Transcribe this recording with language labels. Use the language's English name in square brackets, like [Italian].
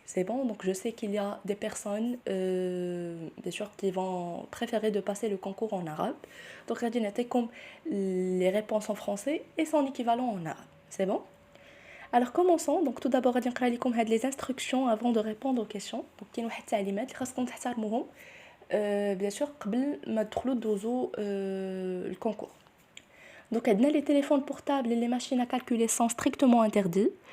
[French] C'est bon, donc je sais qu'il y a des personnes, bien sûr, qui vont préférer de passer le concours en arabe. Donc, غادي نعطيكم les réponses en français et son équivalent en arabe. C'est bon? Alors commençons. Donc tout d'abord غادي نقرا لكم هاد les instructions avant de répondre aux questions. [Arabic] Donc كاين واحد التعليمات اللي خاصكم تحترموهم bien sûr قبل ما تدخلوا دوزوا الكونكور. [French] Donc les téléphones portables et les machines à calculer sont strictement interdits.